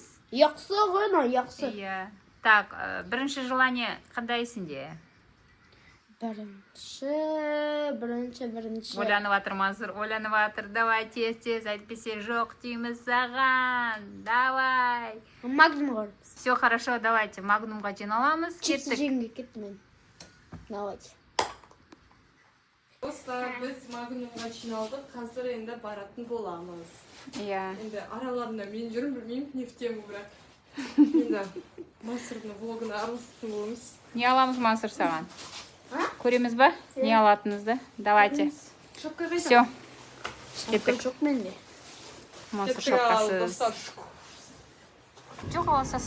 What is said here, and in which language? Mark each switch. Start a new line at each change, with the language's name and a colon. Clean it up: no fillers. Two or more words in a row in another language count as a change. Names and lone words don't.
Kazakh: Яқсы ғана, яқсы. Иә. Так, бірінші желание қандай сенде? Бірінші. Ойланып атыр Мансұр, ойланып атыр. Давай, тез, әйтпесе жоқ дейміз саған. Давай. Магнум ғой.
Russian: Все хорошо, давайте.
Kazakh: Магнумға жиналамыз. Чипсы жеңге кеттім мен. Давайте. Достар, біз Магнумға жиналдық. Қазір енді баратын боламыз. Иә. Енді араларында мен жүрмін, білмеймін,
Russian: не в тему,
Kazakh: бірақ. Енді Мансұрдың влогына араласатын боламыз. Не аламыз Мансұр саған? Көреміз ба? Не алатынызды? Давайте. Шапка қайда? Все. Шапка жоқ менде. Мансұр шапкасыз. Жоқ аласасын.